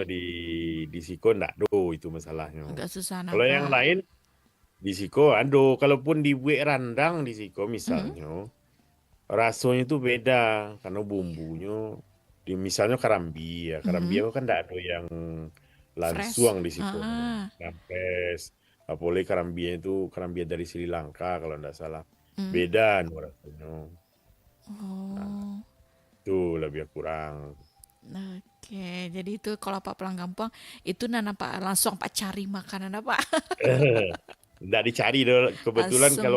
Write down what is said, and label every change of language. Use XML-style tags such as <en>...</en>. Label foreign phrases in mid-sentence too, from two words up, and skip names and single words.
<min>rindunya di Siko ndak do itu masalahnya.</min> <id>Agak susah nah Kalau yang Pak.</id> <min>lain di Siko ado, kalaupun dibuat randang di Siko Mm-mm.</min> <id>misalnya, rasanya itu beda karena bumbunya misalnya karambi ya.</id> <min>Karambi Mm-mm.</min> <id>itu kan ndak ada yang Fresh.</id> <min>lansuang di Siko. Ah.</min> <id>Nampes. Apalagi karambi itu karambi dari Sri Lanka kalau ndak salah. Mm. Beda rasanya. Nah, Oh. itu lebih kurang. Oke, jadi itu kalau Pak pulang kampung itu nana Pak langsung Pak cari makanan apa? Nggak dicari dong. Kebetulan kalau</id>